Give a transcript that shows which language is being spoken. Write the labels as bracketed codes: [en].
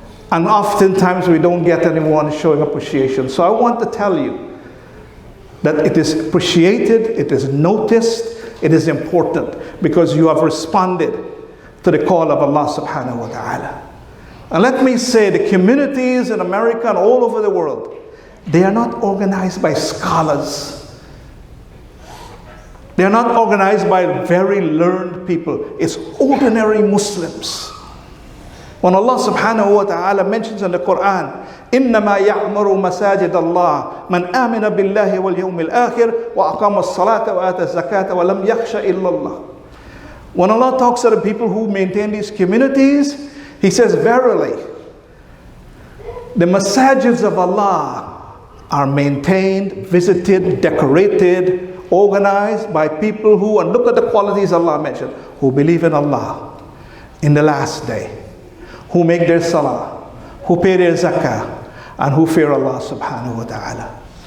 [en] And oftentimes we don't get anyone showing appreciation. So I want to tell you that it is appreciated, it is noticed, it is important, because you have responded to the call of Allah subhanahu wa ta'ala. And let me say, the communities in America and all over the world, they are not organized by scholars. They are not organized by very learned people. It's ordinary Muslims. When Allah subhanahu wa ta'ala mentions in the Quran, [ar] إِنَّمَا يَعْمُرُ مَسَاجِدَ اللَّهِ مَنْ آمِنَ بِاللَّهِ وَالْيَوْمِ الْآخِرِ وَأَقَامَ الصَّلَاةَ وَآتَى الزَّكَاةَ وَلَمْ يَخْشَ إِلَّا اللَّهِ. [en] When Allah talks to the people who maintain these communities, He says, verily, the masajids of Allah are maintained, visited, decorated, organized by people who, and look at the qualities Allah mentioned, who believe in Allah in the last day, who make their salah, who pay their zakah, and who fear Allah subhanahu wa ta'ala.